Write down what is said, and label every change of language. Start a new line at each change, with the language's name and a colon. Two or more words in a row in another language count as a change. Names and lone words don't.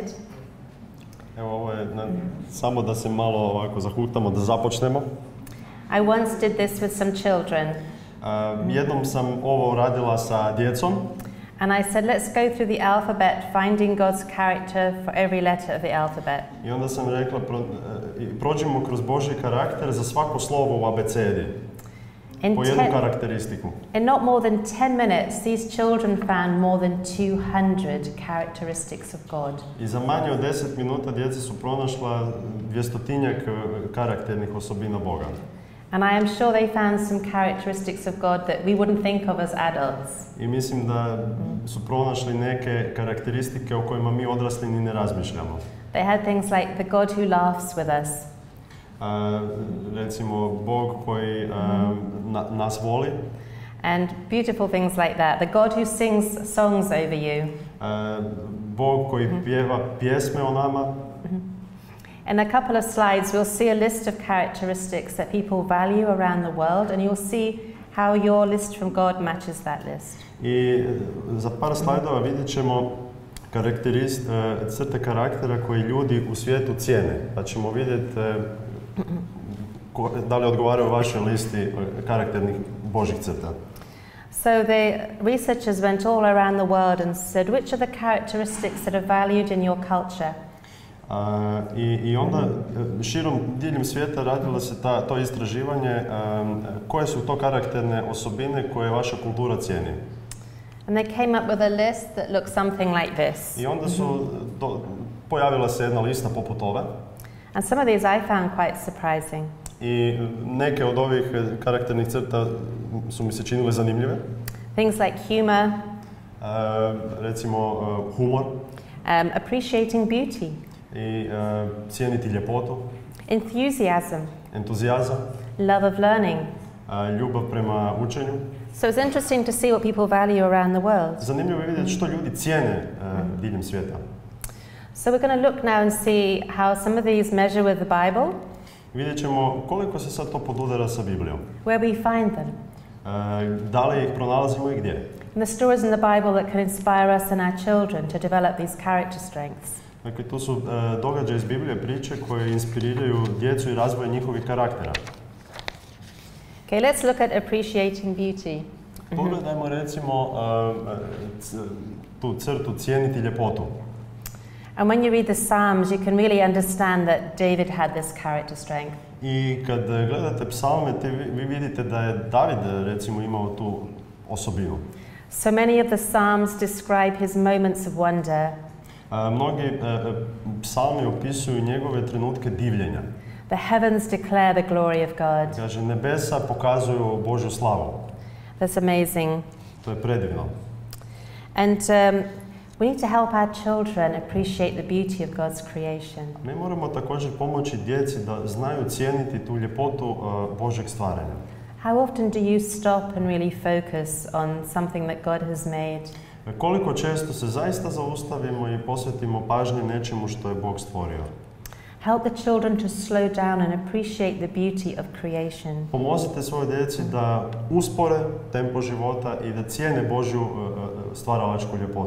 Croatian: Evo, ovo je samo da se malo ovako zahuktamo, da započnemo.
English: I once did this with some children.
Croatian: Jednom sam ovo radila sa djecom.
English: And I said, let's go through the alphabet, finding God's character for every letter of the alphabet.
Croatian: I onda sam rekla, prođimo kroz Božji karakter za svako slovo u abecedi. Po jednu karakteristiku.
English: In not more than 10 minutes, these children found more than 200 characteristics of God.
Croatian: I za manje od 10 minuta djeca su pronašla 200-tinjak karakternih osobina Boga.
English: And I am sure they found some characteristics of God that we wouldn't think of as adults.
Croatian: I mislim da su pronašli neke karakteristike o kojima mi odrasli ni ne razmišljamo.
English: They had things like the God who laughs with us.
Croatian: Recimo Bog koji nas voli.
English: And beautiful things like that. The God who sings songs over you.
Croatian: Bog koji pjeva pjesme o nama.
English: In a couple of slides we'll see a list of characteristics that people value around the world, and you'll see how your list from God matches that list.
Croatian: I za par slajdova vidjet ćemo crte karaktera koji ljudi u svijetu cijene. Pa ćemo vidjeti da li odgovaraju vašoj listi karakternih Božjih crta.
English: So the researchers went all around the world and said, which are the characteristics that are valued in your culture?
Croatian: I onda širom diljem svijeta radilo se to istraživanje koje su to karakterne osobine koje vaša kultura cijeni.
English: And they came up with a list that looked something like this.
Croatian: I onda su pojavila se jedna lista poput ove.
English: And some of these I found quite surprising.
Croatian: I neke od ovih karakternih crta su mi se činile zanimljive.
English: Things like humor,
Croatian: recimo humor,
English: appreciating beauty,
Croatian: i cijeniti ljepotu,
English: enthusiasm,
Croatian: entuzijazam,
English: love of learning.
Croatian: Ljubav prema učenju.
English: So it's interesting to see what people value around the world.
Croatian: Zanimljivo je vidjeti što ljudi cijene diljem svijeta.
English: So we're going to look now and see how some of these measure with the Bible.
Croatian: Vidjet ćemo koliko se sad to podudara sa Biblijom.
English: Where we find them.
Croatian: Da li ih pronalazimo i gdje?
English: And the stories in the Bible that can inspire us and our children to develop these character strengths.
Croatian: Dakle, tu su događaje iz Biblije, priče koje inspiriraju djecu i razvoj njihovih karaktera.
English: Okay, let's look at appreciating beauty.
Croatian: Pogledajmo recimo tu crtu cijeniti ljepotu.
English: And when you read the Psalms, you can really understand that David had this character strength.
Croatian: I kad gledate psalme, vi vidite da je David recimo imao tu osobinu.
English: So many of the Psalms describe his moments of wonder.
Croatian: Mnogi psalmi opisuju njegove trenutke divljenja.
English: The heavens declare the glory of God.
Croatian: Kaže, nebesa pokazuju Božju slavu.
English: That's amazing.
Croatian: To je predivno.
English: And we need to help our children appreciate the beauty of God's creation.
Croatian: Mi moramo također pomoći djeci da znaju cijeniti tu ljepotu Božjeg stvaranja.
English: How often do you stop and really focus on something that God has made?
Croatian: Koliko često se zaista zaustavimo i posvetimo pažnje nečemu što je Bog stvorio?
English: Help the children to slow down and appreciate the beauty of creation.
Croatian: Pomozite svojoj djeci da uspore tempo života i da cijene Božju stvaralačku ljepotu.